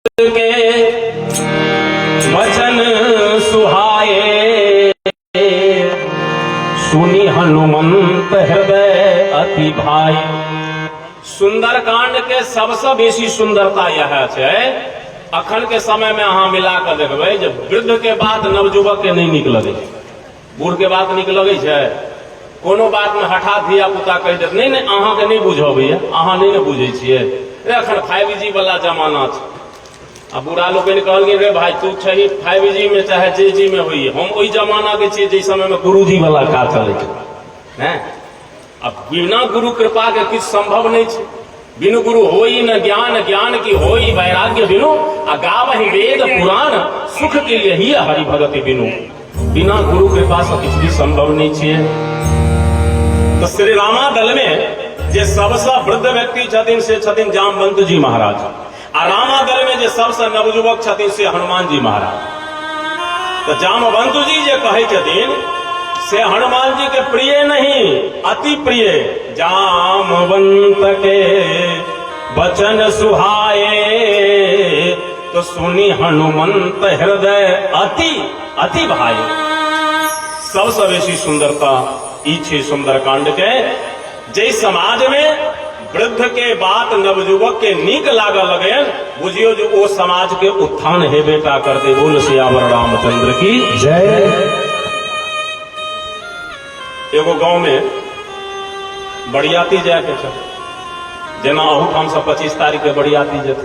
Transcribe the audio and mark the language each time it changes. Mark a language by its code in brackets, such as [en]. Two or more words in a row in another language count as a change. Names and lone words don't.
[awa] के वचन सुहाए, सुनी हनुमंत हृदय अति भाई। [mai] सुंदरकांड के सबसे बेसी सुंदरता यह है, अखन के समय में अहाँ मिला कर देखबै जे वृद्ध के बात नवजुवक के नहीं नीक लगे, बूढ़ के बात नीक लगे छै। कोनो बात में हठात धिया पुता कह देत नहीं नहीं अहाँ के नहीं बुझबैया, अहाँ नहीं न बुझे छियै, अखन 5G वाला जमाना छै। आ बूढ़ा लोग कहल रे भाई तू छही 5G में चाहे JG में हुई, हम वही जमाना के छियै जै समय में गुरुजी वाला काज चले छै। अब बिना गुरु कृपा के किछु संभव नहीं छै। [awa] बिनु गुरु होई न ज्ञान, ज्ञान की होई वैराग्य बिनु, आ गावहि वेद पुराण, सुख के लिए ही हरि भगति बिनु। [mai] बिना गुरु कृपा से किछु भी संभव नहीं छियै। तो श्री रामादल में जे सबसे वृद्ध व्यक्ति छथिन से छथिन जामवंत जी महाराज, आ रामादल में जे सबसे नवजुवक छथिन से हनुमान जी महाराज। तो जामवंत जी जे कहे छथिन से हनुमान जी के प्रिय नहीं अति प्रिय। [awa] जामवंत के वचन सुहाए, तो सुनी हनुमंत हृदय अति अति भाई। [mai] सबसे बेसी सुंदरता ई छे सुंदरकांड के, जे समाज में वृद्ध के बात नवजुवक के नीक लागे लगे, बुझियो जो ओ समाज के उत्थान हेबेटा करते। बोल सियावर रामचंद्र की जय। एगो गांव में बरियाती जाए के छे, जेना अहूठाम से 25 तारीख के बरियाती जेते।